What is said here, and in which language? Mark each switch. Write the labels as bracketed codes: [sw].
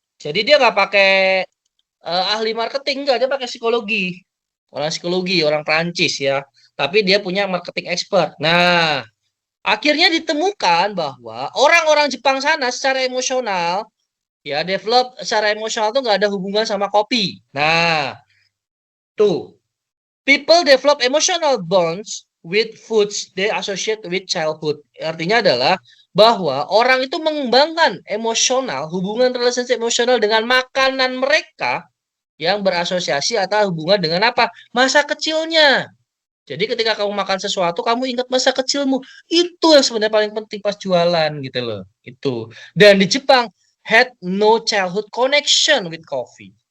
[id] Jadi dia nggak pakai ahli marketing, nggak, dia pakai psikologi. Orang psikologi, orang Prancis ya. Tapi dia punya marketing expert. Nah, akhirnya ditemukan bahwa orang-orang Jepang sana secara emosional ya develop secara emosional tuh nggak ada hubungan sama kopi. Nah, tuh. [en] People develop emotional bonds with foods they associate with childhood. [id] Artinya adalah bahwa orang itu mengembangkan emosional, hubungan relationship emosional dengan makanan mereka yang berasosiasi atau hubungan dengan apa? Masa kecilnya. Jadi ketika kamu makan sesuatu, kamu ingat masa kecilmu. Itu yang sebenarnya paling penting pas jualan gitu loh. Itu. Dan di Jepang, [en] had no childhood connection with coffee.